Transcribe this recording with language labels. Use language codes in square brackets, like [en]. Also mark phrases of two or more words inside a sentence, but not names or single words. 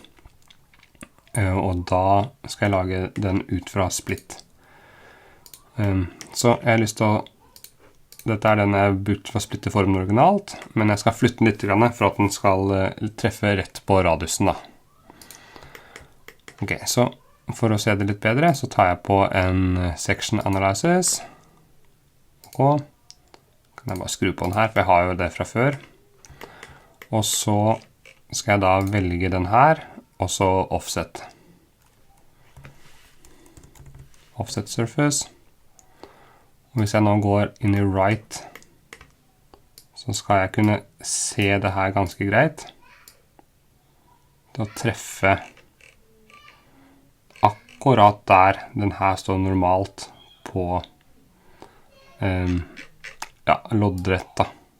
[no] Og da skal jeg lage den ut fra splitt. Så jeg har lyst til å... Dette er den jeg brukt for å splitte formen originalt, men jeg skal flytte den litt for at den skal treffe rett på radiusen da. Ok, så... For å se det litt bedre, så tar jeg på en [en] section analysis. [no] Og kan jeg bare skru på den her, for jeg har jo det fra før. Og så skal jeg da velge den her, og så offset. [en] Offset surface. [no] Og hvis jeg nå går inn i right, så skal jeg kunne se det her ganske greit. Til å treffe akkurat der den her står normalt på loddrett da.